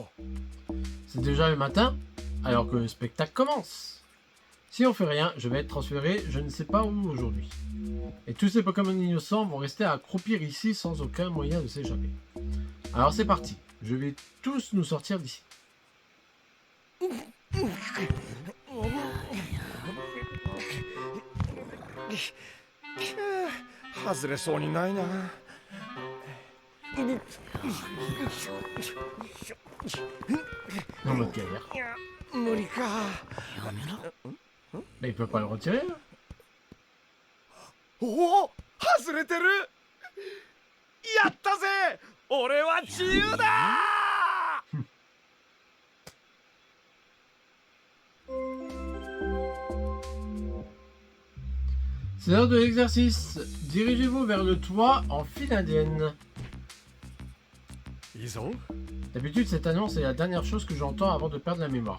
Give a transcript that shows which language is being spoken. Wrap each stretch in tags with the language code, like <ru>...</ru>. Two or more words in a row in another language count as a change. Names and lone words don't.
<fr>C'est déjà le matin, alors que le spectacle commence. Si on fait rien, je vais être transféré je ne sais pas où aujourd'hui. Et tous ces Pokémon innocents vont rester à croupir ici sans aucun moyen de s'échapper. Alors c'est parti, je vais tous nous sortir d'ici.</fr> <ja>外れそうにないな。</ja> <fr>Dans notre galère.</fr> <ja>無理か。</ja> <fr>Mais il peut pas le retirer là.</fr> <ja>おお、外れてる。やったぜ。俺は自由だ。</ja> <fr>C'est l'heure de l'exercice. Dirigez-vous vers le toit en file indienne.</fr> <ja>いいぞ。</ja> <fr>D'habitude, cette annonce est la dernière chose que j'entends avant de perdre la mémoire.</fr>